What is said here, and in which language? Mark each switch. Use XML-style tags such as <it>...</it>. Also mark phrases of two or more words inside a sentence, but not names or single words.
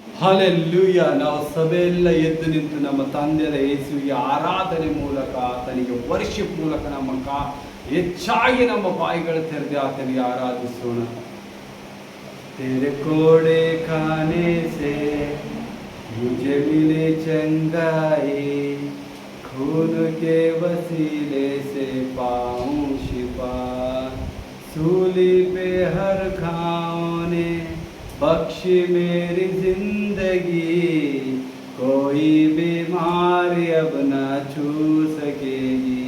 <kn>ಹಲ್ಲೆಲೂಯಾ. ನಾವು ಸಭೆಯೆಲ್ಲ ಎದ್ದು ನಿಂತು ನಮ್ಮ ತಂದೆಯ ಯೇಸುವಿಗೆ ಆರಾಧನೆ ಮೂಲಕ ಆತನಿಗೆ ವರ್ಷಿಪ್ ಮೂಲಕ ಹೆಚ್ಚಾಗಿ ನಮ್ಮ ಬಾಯಿಗಳು ತೆರೆದು ಆತನಿಗೆ ಆರಾಧಿಸೋಣ.</kn> <hi>तेरे कोड़े खाने से मुझे मिले चंगाई, खून के वसीले से पाऊं शिफा, सूली पे हर घाव ने बख्शी मेरी जिंदगी, कोई बीमारी अब न छू सकेगी.</hi>